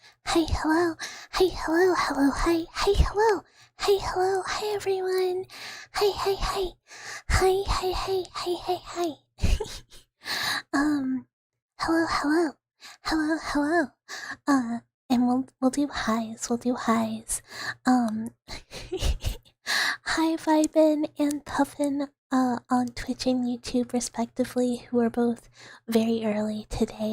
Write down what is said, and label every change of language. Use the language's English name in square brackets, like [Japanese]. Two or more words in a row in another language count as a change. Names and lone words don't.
[English] Hi, hello. Hi, hello, hello, hi, hi, hello. Hi, hello, hi, everyone. Hi, hi, hi. Hi, hi, hi, hi, hi, hi. um, hello, hello. Hello, hello. And we'll do highs, we'll do highs. Um, hi, Vibin and Puffin, on Twitch and YouTube respectively, who are both very early today.